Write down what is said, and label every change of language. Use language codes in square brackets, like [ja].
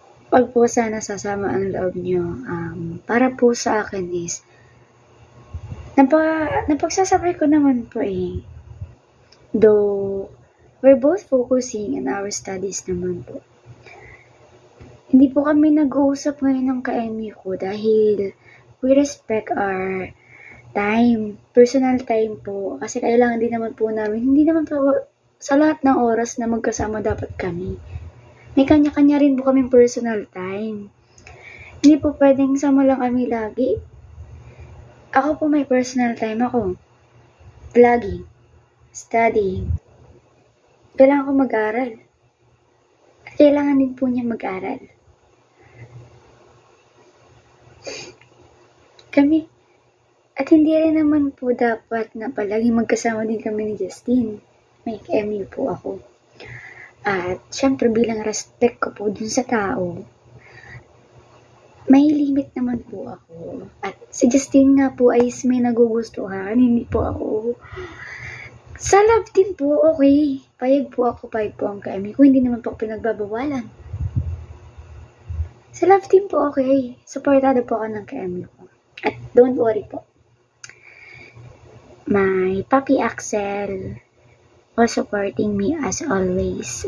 [tl] Pag po sana sasama ang loob nyo, para po sa akin is, napagsasabay ko naman po eh. [en] Though, we're both focusing on our studies naman po. [tl] Hindi po kami nag-uusap ngayon ng ka-MU ko dahil [en] we respect our time, personal time [tl] po. Kasi kailangan din naman po namin, hindi naman po sa lahat ng oras na magkasama dapat kami. May kanya-kanya rin po kaming personal time. Hindi po pwedeng sama lang kami lagi. Ako po may personal time ako. Vlogging. Studying. Kailangan ko mag-aral. At kailangan din po niya mag-aral. Kami. At hindi rin naman po dapat na palagi magkasama din kami ni Justine. May MU po ako. At syempre bilang respect ko po dun sa tao, may limit naman po ako. At si Justine nga po ay may nagugustuhan, hindi po ako. Sa love team po, okay. Payag po ang ka-MU ko. Hindi naman po ako pinagbabawalan. Sa love team po, okay. Supportado po ako ng ka-MU ko. [en] At don't worry po. My Papi Axel was supporting me as always.